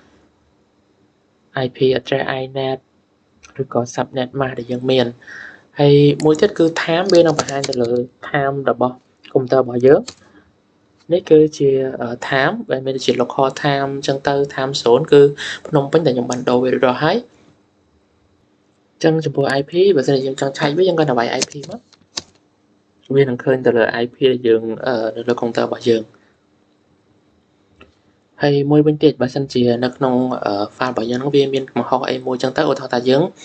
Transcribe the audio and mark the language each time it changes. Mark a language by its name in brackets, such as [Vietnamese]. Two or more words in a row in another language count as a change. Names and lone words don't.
[English] IP address inet [Khmer] ឬក៏ [English] subnet mask [Khmer] ដែលយើងមានហើយមួយទៀតគឺ time វានឹងបង្ហាញទៅលើ time របស់កុំព្យូទ័ររបស់យើងនេះគឺជា time ដែលមានដូចជា [English] local time [Khmer] អញ្ចឹងទៅ [English] time zone [Khmer] គឺភ្នំពេញដែលខ្ញុំបានដូរវារួចរាល់ហើយអញ្ចឹងចំពោះ IP បើសិនជាយើងចង់ឆែកវាយើងគាត់ទៅវាយ IP មកវានឹងឃើញទៅលើ IP ដែលយើងនៅលើកុំព្យូទ័ររបស់យើង ហើយមួយវិញទៀតបើសិនជានៅក្នុង file របស់យើងវាមានកំហុសអីមួយចឹងទៅឧទាហរណ៍ថាយើង